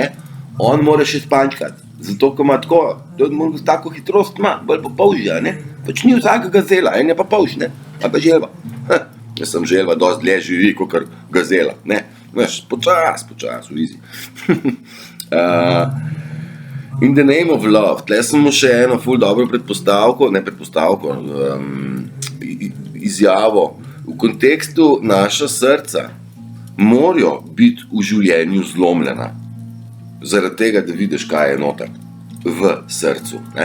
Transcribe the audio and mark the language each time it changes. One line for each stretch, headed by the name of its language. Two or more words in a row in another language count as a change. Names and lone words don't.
Slovenian: On mora še spančkati, zato ko ima tako hitrost ima, bolj pa polžja, ne? Pač ni vsaka gazela, en je pa polž, ne? A pa želva. Jaz sem želva, dosti dlje živi, kakor gazela, ne? Veš, počas, v izi.
English: In the name of love,
Slovenian: tle smo še eno ful dobro izjavo. V kontekstu naša srca morajo biti v življenju zlomljena. Zaradi tega, da vidiš, kaj je noter v srcu.